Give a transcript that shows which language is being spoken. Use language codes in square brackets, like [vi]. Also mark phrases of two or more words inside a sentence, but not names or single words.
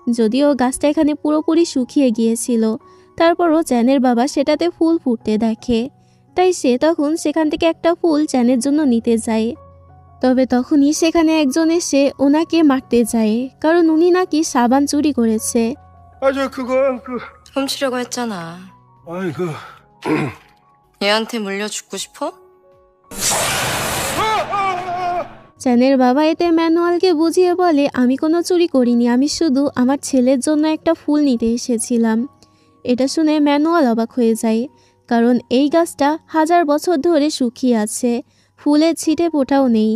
[bn] যদিও গাছটা এখানে পুরোপুরি শুকিয়ে গিয়েছিল, তারপরও চ্যানের বাবা সেটাতে ফুল ফুটতে দেখে। তাই সে তখন সেখান থেকে একটা ফুল চ্যানের জন্য নিতে যায়। তবে তখনই সেখানে একজন এসে ওনাকে মারতে যায়, কারণ উনি নাকি সাবান চুরি করেছে। [ko] 훔치려고 했잖아. 아이고. 얘한테 물려 죽고 싶어? [bn] চ্যানের বাবা এতে ম্যানুয়ালকে বুঝিয়ে বলে, আমি কোনো চুরি করিনি, আমি শুধু আমার ছেলের জন্য একটা ফুল নিতে এসেছিলাম। এটা শুনে ম্যানুয়াল অবাক হয়ে যায়, কারণ এই গাছটা 1000 বছর ধরে শুকিয়ে আছে, ফুলের ছিটে ফোটাও নেই।